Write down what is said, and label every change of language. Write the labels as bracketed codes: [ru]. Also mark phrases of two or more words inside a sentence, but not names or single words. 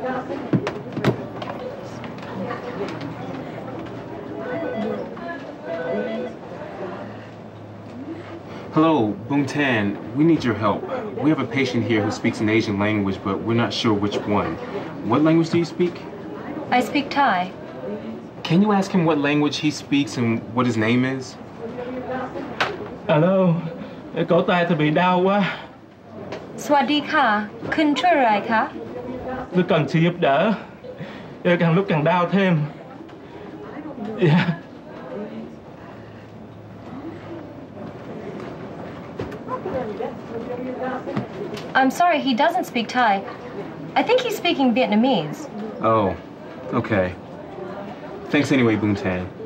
[en] Hello, Boon Tan. We need your help. We have a patient here who speaks an Asian language, but we're not sure which one. What language do you speak? I speak Thai. Can you ask him what language he speaks and what his name is? [vi] Alo, cổ tay tôi bị đau quá. [th] สวัสดีค่ะ คุณช่วยอะไรคะ [vi] Tôi cần sự giúp đỡ. Càng lúc càng đau thêm. [en] Yeah. I'm sorry, he doesn't speak Thai. I think he's speaking Vietnamese. Oh, okay. Thanks anyway, Boon Tan.